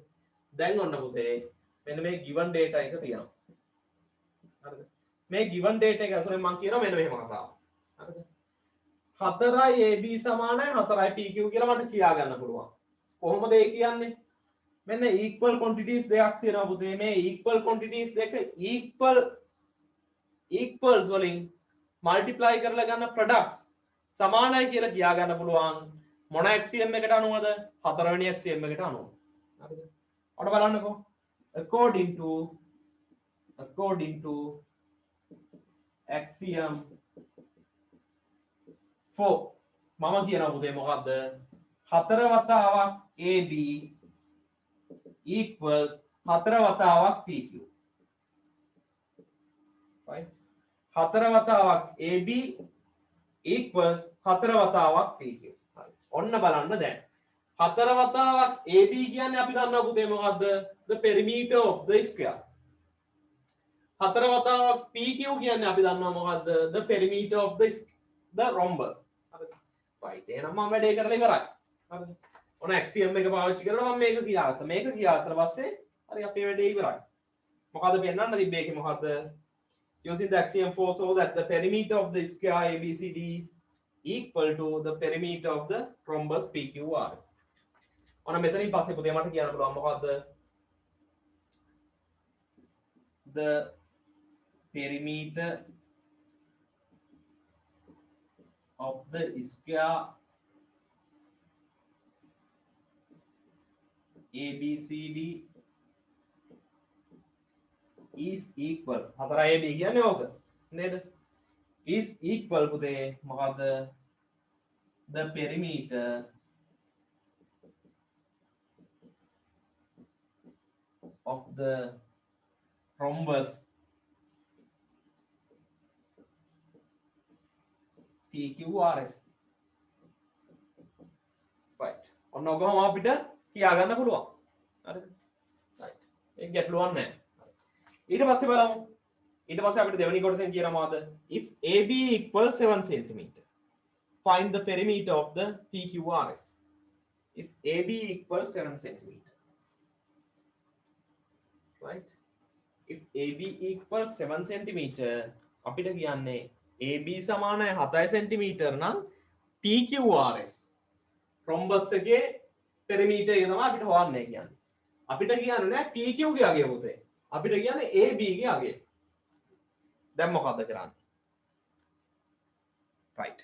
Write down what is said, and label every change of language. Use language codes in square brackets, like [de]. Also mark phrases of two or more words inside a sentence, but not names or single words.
[si] දැන් ඔන්න පුතේ මෙන්න මේ [en] given data [si] එක තියෙනවා. හරිද? මේ [en] given data [si] එක ඇසුරෙන් මම කියනවා මෙන්න මෙහෙම කතාවක්. හරිද? 4යි AB සමානයි 4යි PQ කියලා මට කියා ගන්න පුළුවන්. කොහොමද ඒ කියන්නේ? මෙන්න [en] equal quantities [si] දෙකක් තියෙනවා පුතේ. මේ [en] equal quantities [si] දෙක equals වලින් multiply කරලා ගන්න products සමානයි කියලා කියා ගන්න පුළුවන් මොන axiom එකට අනුවද? හතරවෙනි axiom එකට අනුව. හරිද? ඔන්න බලන්නකෝ. [en] according to axiom 4 [si] මම කියනවා පුතේ මොකද්ද? හතර වතාවක් AB equals හතර වතාවක් PQ. right? හතර වතාවක් AB equals හතර වතාවක් PQ. හරි. ඔන්න බලන්න දැන්. හතර වතාවක් AB කියන්නේ අපි දන්නවා පුතේ මොකද්ද? [en] The perimeter of the square. [si] හතර වතාවක් PQ කියන්නේ අපි දන්නවා මොකද්ද? [en] The perimeter of the rhombus. [si] හරිද? right. එහෙනම් මම වැඩේ කරලා ඉවරයි. හරිද? ඔන්න axiom එක පාවිච්චි කරලා මම මේක කියාගත්තා. මේක කියාගත්තා පස්සේ හරි අපේ වැඩේ ඉවරයි. මොකද පෙන්වන්න තිබ්බේ ඒකේ මොකද්ද? [en] Using the axiom 4 so that the perimeter of the square ABCD is equal to the perimeter of the rhombus PQR. [si] ඔන්න මෙතනින් පස්සේ පුතේ මට කියන්න පුළුවන් මොකද්ද? [en] The perimeter of the square ABCD is equal. [si] හතර AB කියන්නේ ඕක නේද? [en] is equal [si] පුතේ මොකද්ද? [en] The perimeter of the rhombus PQRS. [si] right. ඔන්න ඔකම අපිට කියා ගන්න පුළුවන්. හරිද? right. ඒක ගැටලුවක් නැහැ. ඊට පස්සේ බලමු. ඊට පස්සේ අපිට දෙවෙනි කොටසෙන් කියනවා මොකද? [en] If AB equals 7 cm, find the perimeter of the PQRS. If AB equals 7 cm. right? If AB equals 7 cm [si] අපිට කියන්නේ AB සමානයි 7 cm නම් PQRS rhombus එකේ perimeter එක තමයි අපිට හොයන්නේ කියන්නේ. අපිට කියන්නේ නෑ PQ ගේ අගය පුතේ. අපිට කියන්නේ AB ගේ අගය. දැන් මොකද්ද කරන්නේ? right.